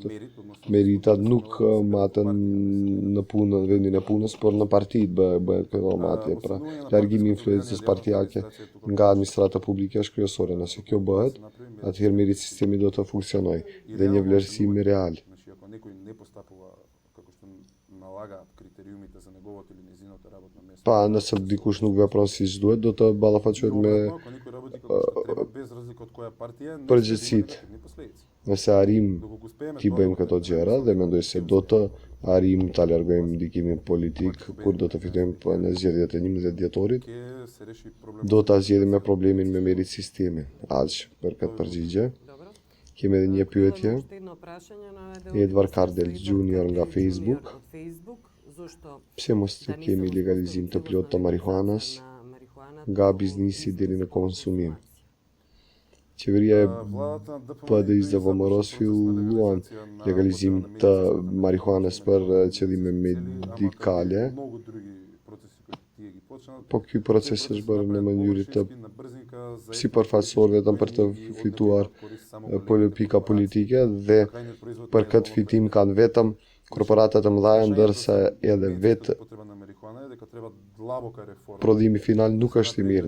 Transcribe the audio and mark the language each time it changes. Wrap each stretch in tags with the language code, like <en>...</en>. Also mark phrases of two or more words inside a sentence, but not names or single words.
<sq>Meritat nuk maten në punën, vendin e punës, por në partitë bëhet këto matje. Pra, largimi i influencës partijake nga administrata publike është kryesore. Nëse kjo bëhet, atëherë merit sistemi do të funksionojë dhe një vlerësim real.</sq> <mk>Значи, ако некој не постапува како што налага критериумите за неговото или нејзиното работно место.</mk> <sq>Pa, nëse dikush nuk vepron siç duhet, do të ballafaqohet me</sq> <mk>Ако некој работи како што треба без разлика од која партија,</mk> <sq>përgjegjësitë. Nëse arrim t'i bëjmë këto gjëra dhe mendoj se do të arrim ta largojmë ndikimin politik kur do të fitojmë në zgjedhjet e 11 dhjetorit, do ta zgjidhim me problemin me merit sistemin. Aq për këtë përgjigje.</sq> <mk>Dobro.</mk> <sq>Kemi edhe një pyetje.</sq> <mk>Уште едно прашање на</mk> <sq>Edvard Kardel Jr. nga Facebook.</sq> <mk>Од Facebook, зошто</mk> <sq>Pse mos të kemi legalizim të plotë të marihuanës nga biznisi deri në konsumim? Qeveria e PD-s dhe VMRO-s filluan legalizim të marihuanës për qëllime medikale,</sq> <mk>Многу други процеси кои тие ги почнаа.</mk> <sq>po ky proces është bërë në mënyrë të sipërfaqësor vetëm për të fituar pika politike dhe për këtë fitim kanë vetëm korporatat e mëdha, ndërsa edhe vetë prodhimi final nuk është i mirë.</sq>